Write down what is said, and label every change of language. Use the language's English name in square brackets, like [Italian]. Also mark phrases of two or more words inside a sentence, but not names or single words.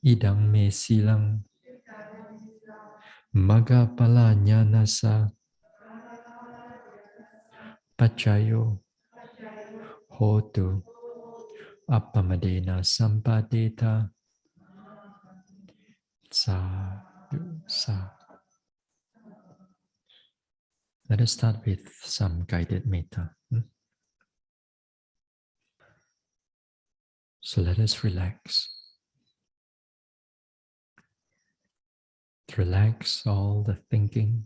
[Pali] idang me silang magapala nyanasa pachayo hotu appamadena sampadeta sadhu sa. [English] Let us start with some guided metta. So let us relax. Relax all the thinking.